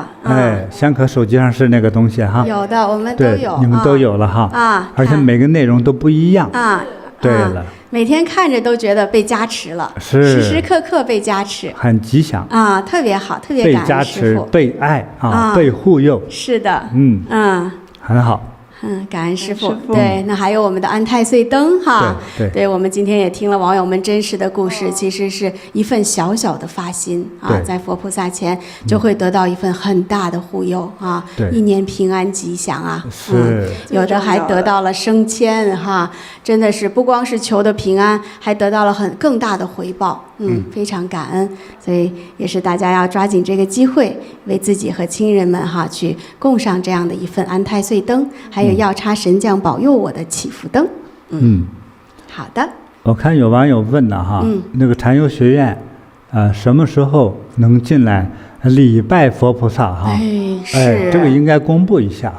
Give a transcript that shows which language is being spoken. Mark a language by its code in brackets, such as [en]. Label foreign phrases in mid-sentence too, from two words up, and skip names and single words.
[zh] 香可手機上是那個東西有的，我們都有。對，你們都有了而且每個內容都不一樣。對了。每天看着都覺得被加持了，時時刻刻被加持，很吉祥特別好，特別感恩師父。被加持，被愛被護佑。是的。很好。感恩師父。對，那還有我們的安太歲燈對，我們今天也聽了網友們真實的故事，其實是一份小小的發心在佛菩薩前就會得到一份很大的護佑一年平安吉祥有的還得到了升遷真的是不光是求的平安，還得到了更大的回報。非常感恩，所以也是大家要抓緊這個機會，為自己和親人們去供上這樣的一份安太歲燈，還有藥叉神將保佑我的祈福燈。好的。我看有網友問了那個禪修學院什麼時候能進來禮拜佛菩薩這個應該公布一下